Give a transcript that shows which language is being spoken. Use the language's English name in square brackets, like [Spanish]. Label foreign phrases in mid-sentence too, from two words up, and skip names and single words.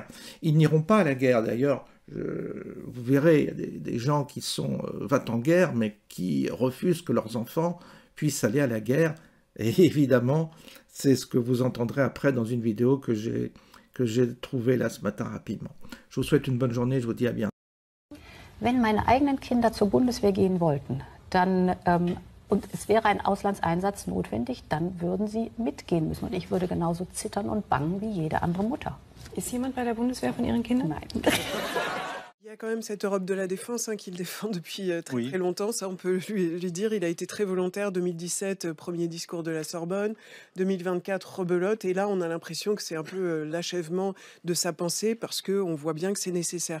[French] Ils n'iront pas à la guerre d'ailleurs. Vous verrez, il y a des gens qui sont va-t-en-guerre, mais qui refusent que leurs enfants puissent aller à la guerre. Et évidemment, c'est ce que vous entendrez après dans une vidéo que j'ai trouvée là ce matin rapidement. Je vous souhaite une bonne journée, je vous dis à bientôt. [German] Wenn meine eigenen Kinder zur Bundeswehr gehen wollten, dann, und es wäre ein Auslandseinsatz notwendig, dann würden sie mitgehen müssen. Und ich würde genauso zittern und bangen wie jede andere Mutter. Ist jemand bei der Bundeswehr von Ihren Kindern? Nein. [French] Il y a quand même cette Europe de la défense qu'il défend depuis très longtemps, ça on peut lui dire. Il a été très volontaire, 2017, premier discours de la Sorbonne, 2024, rebelote, et là on a l'impression que c'est un peu l'achèvement de sa pensée parce qu'on voit bien que c'est nécessaire.